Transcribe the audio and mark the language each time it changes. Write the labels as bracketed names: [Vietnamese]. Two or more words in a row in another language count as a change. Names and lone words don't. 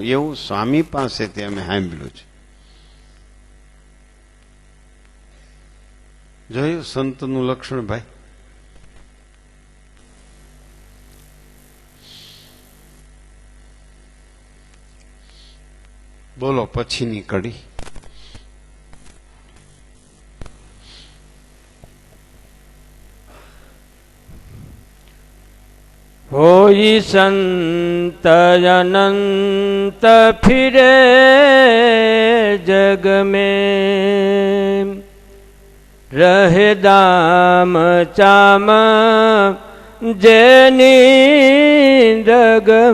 [Gujarati] એવું સ્વામી પાસેથી અમે સાંભળ્યું છે. જોયું સંતનું લક્ષણ ભાઈ? બોલો પછીની કડી. [Hindi] होई संत अनंत फिरे जग में, रहे दाम चाम जैनी रग